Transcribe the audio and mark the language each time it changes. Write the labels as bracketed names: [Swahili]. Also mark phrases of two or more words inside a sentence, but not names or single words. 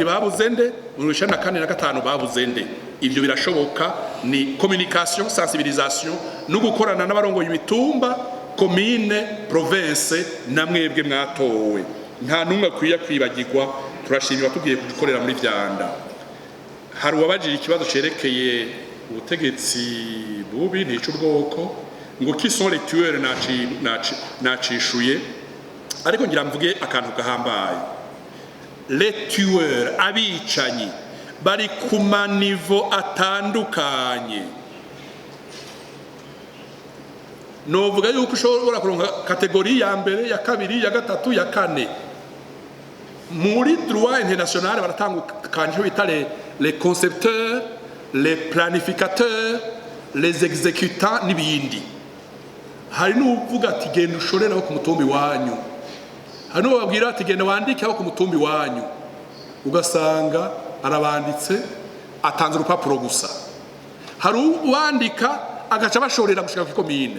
[Rundi] babuze nde mu 94 na 5 babuze nde ivyo birashoboka ni [French] communication sensibilisation [Rundi] no gukorana n'abarongo y'imitumba [French] commune province [Rundi] namwebwe mwatowe nta numwe kwiya kwibagirwa turashimira tugiye gukorera muri vyanda hari wabajije ikibazo cerekeye ubutegetsi bubi n'ico ubwoko ngo [French] qui sont les tueurs [Rundi] nacishuye ariko ngira mvuge akantu gahambaye [French] les tueurs [Rundi] abicanyi bari ku manivo atandukanye novuga yuko ushobora kuronka kategori ya mbere ya kabiri ya gatatu ya kane muri [French] droit international [Rundi] baratandukanye bita [French] les concepteurs, les planificateurs, les exécutants [Rundi] n'ibindi. Hari n'uvuga ati genda ushoreraho ku mutumbi wanyu, hari n'ubabwira ati genda wandikeho ku mutumbi wanyu, ugasanga arabanditse atanze urupapuro gusa. Hari uwandika agaca bashorera gushika ku komine.